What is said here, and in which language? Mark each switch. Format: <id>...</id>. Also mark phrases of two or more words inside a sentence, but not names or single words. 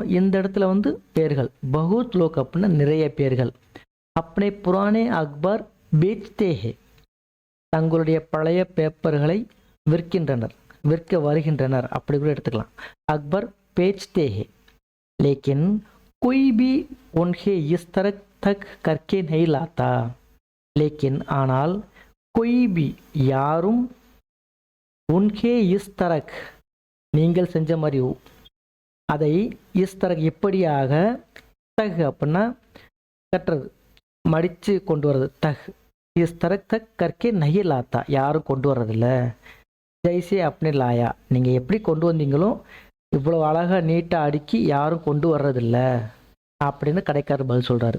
<ta>இந்த இடத்துல வந்து பேர்கள்,</ta> <hi>बहुत लोग</hi> <ta>அப்படின்னா நிறைய பேர்கள்.</ta> <hi>अपने पुराने अखबार बेचते हैं</hi> <ta>தங்களுடைய பழைய பேப்பர்களை விற்கின்றனர், விற்க வருகின்றனர் அப்படி கூட எடுத்துக்கலாம்.</ta> <hi>अखबार बेचते हैं लेकिन कोई भी उन्हें इस तरह तक करके नहीं लाता.</hi> <ta>लेकिन ஆனால்</ta> <hi>कोई भी</hi> <ta>யாரும்,</ta> <hi>उनके इस तरह</hi> <ta>நீங்கள் செஞ்ச மாதிரி, அதை</ta> <hi>इस तरह</hi> <ta>இப்படியாக, தக் அப்படின்னா கட்டுறது, மடித்து கொண்டு வர்றது,</ta> <hi>तह इस तरह तह करके नहीं लाता</hi> <ta>யாரும் கொண்டு வர்றதில்ல. ஜெய்சே அப்படி லாயா நீங்கள் எப்படி கொண்டு வந்தீங்களோ இவ்வளோ அழகாக நீட்டாக அடுக்கி யாரும் கொண்டு வர்றதில்ல அப்படின்னு கடைக்காரர் பதில் சொல்கிறாரு.</ta>